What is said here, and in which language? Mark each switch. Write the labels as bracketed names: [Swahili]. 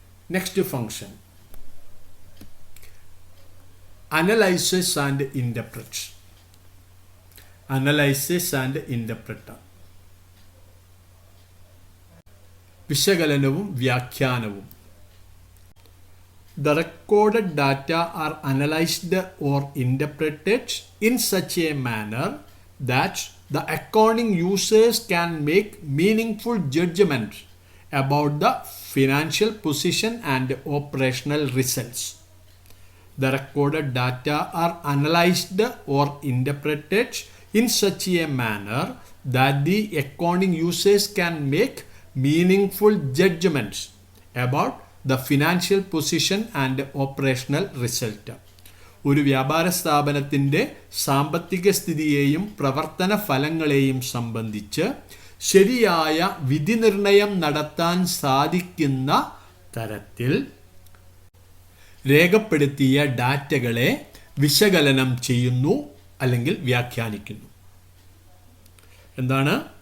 [English] Next function, analyses and interpret. Analyses and interpret, [Malayalam] വിശകലനവും വ്യാഖ്യാനവും. [English] The recorded data are analyzed or interpreted in such a manner that the accounting users can make meaningful judgments about the financial position and operational results. The recorded data are analyzed or interpreted in such a manner that the accounting users can make meaningful judgments about the financial position and operational result. [Malayalam] ഒരു വ്യാപാര സ്ഥാപനത്തിൻ്റെ സാമ്പത്തിക സ്ഥിതിയെയും പ്രവർത്തന ഫലങ്ങളെയും സംബന്ധിച്ച് ശരിയായ വിധി നിർണയം നടത്താൻ സാധിക്കുന്ന തരത്തിൽ രേഖപ്പെടുത്തിയ ഡാറ്റകളെ വിശകലനം ചെയ്യുന്നു അല്ലെങ്കിൽ വ്യാഖ്യാനിക്കുന്നു. എന്താണ്?